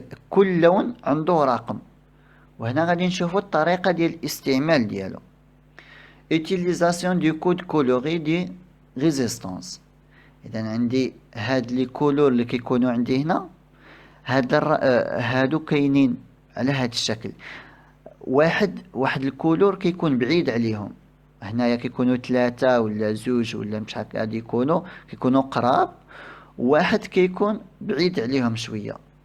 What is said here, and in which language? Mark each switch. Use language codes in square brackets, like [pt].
[ar] كل لون عنده رقم، وهنا غادي نشوفوا الطريقه ديال الاستعمال ديالو. [fr] utilisation du code coloré دي ريزيستانس. [ar] اذا عندي هاد لي كولور اللي كيكونوا عندي هنا، هادو كاينين على هاد الشكل. واحد الكولور كيكون بعيد عليهم، هنايا كيكونوا 3 ولا 2 ولا مش هكا، غادي كيكونوا قراب، واحد كيكون بعيد عليهم شويه.